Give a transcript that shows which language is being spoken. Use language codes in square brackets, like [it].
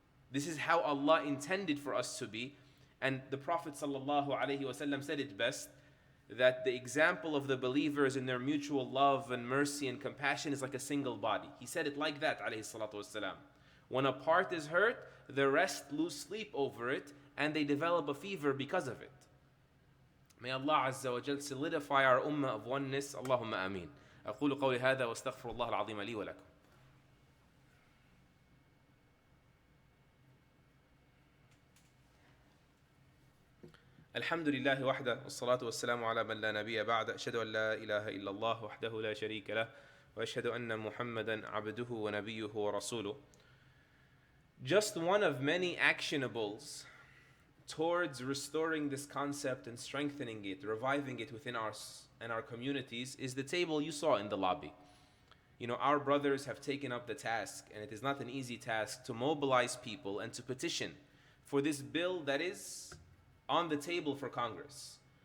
[en] This is how Allah intended for us to be. And the Prophet ﷺ said it best, that the example of the believers in their mutual love and mercy and compassion is like a single body. He said it like that, ﷺ. When a part is hurt, the rest lose sleep over it, and they develop a fever because of it. May Allah Azza wa Jal solidify our ummah of oneness. Allahumma ameen. [ar] أقول قولي هذا واستغفر الله العظيم لي ولكم. الحمد لله وحده والصلاة والسلام على من لا نبي بعد أشهد أن لا إله إلا الله وحده لا شريك له وأشهد أن محمدا عبده ونبيه ورسوله. [en] Just one of many actionables towards restoring this concept and strengthening it, reviving it within us and our communities is the table you saw in the lobby. You know, our brothers have taken up the task, and it is not an easy task, to mobilize people and to petition for this bill that is on the table for Congress.